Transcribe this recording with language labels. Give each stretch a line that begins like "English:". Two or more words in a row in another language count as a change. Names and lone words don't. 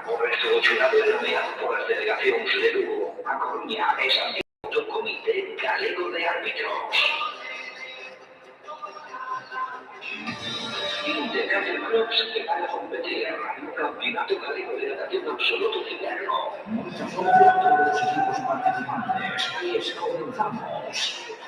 Galician: O resto do xurado é nomeado polas delegacións de Lugo, A Coruña e Santiago do Comité Galego de Árbitros. Intercambio clubs que van a competir no Campeonato Galego de Natación Absoluto de Inverno.
Spanish: Mucha suerte a todos los equipos participantes. Y comenzamos.